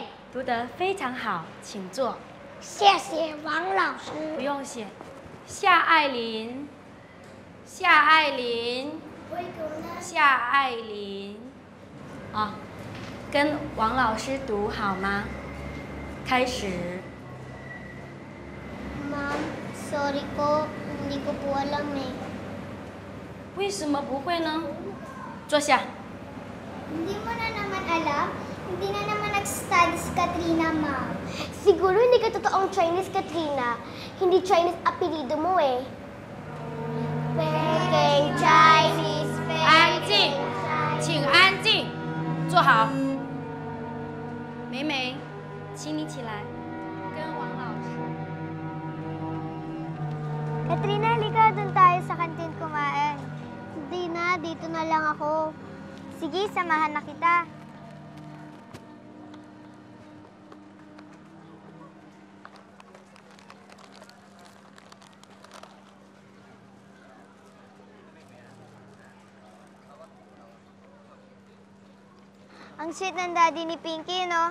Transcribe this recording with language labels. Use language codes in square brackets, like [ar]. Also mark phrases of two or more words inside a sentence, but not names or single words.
[zh] 读得非常好，请坐。谢谢王老师。不用谢。夏爱琳，夏爱琳，夏爱琳。啊，跟王老师读好吗？开始。 [en] Ma'am, sorry [tl] po. Hindi ko po alam eh. [zh] 为什么不会呢？坐下。 [tl] Hindi mo na naman alam? Hindi na naman nag-study si Katrina, ma'am. Siguro hindi ka totoong Chinese, Katrina. Hindi Chinese apelido mo eh. Peking Chinese, [zh] 安静，请安静，坐好。美美，请你起来，跟王老师。 [tl] Katrina, halika doon tayo sa kantin kumain. Hindi na, dito na lang ako. Sige, samahan na kita. Ang sweet ng daddy ni Pinky, no?